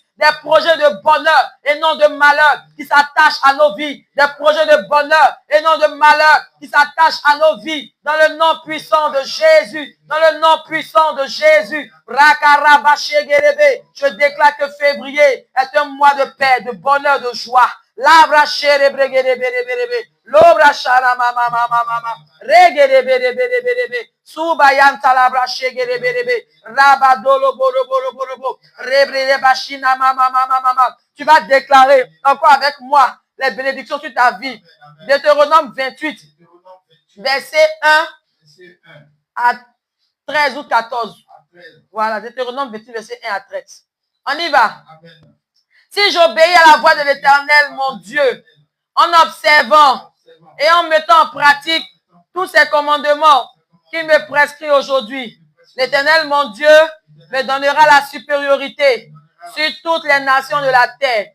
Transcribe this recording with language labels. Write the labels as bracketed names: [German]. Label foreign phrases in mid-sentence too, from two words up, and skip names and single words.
[French] Des projets de bonheur et non de malheur qui s'attachent à nos vies, des projets de bonheur et non de malheur qui s'attachent à nos vies, dans le nom puissant de Jésus, dans le nom puissant de Jésus. Je déclare que février est un mois de paix, de bonheur, de joie. Labra chere bregere bere bere be. Lobra shara mama mama mama. Regere bere bere bere be. Suba yanta labra shegere bere be. Rabadolo boro boro boro bo. Rebrere bashina mama mama mama. Tu vas déclarer encore avec moi les bénédictions sur ta vie. Deutéronome 28, verset 1 à 13 ou 14. Voilà, Deutéronome 28, verset 1 à 13. On y va. Amen. Si j'obéis à la voix de l'Éternel, mon Dieu, en observant et en mettant en pratique tous ces commandements qu'il me prescrit aujourd'hui, l'Éternel, mon Dieu, me donnera la supériorité sur toutes les nations de la terre.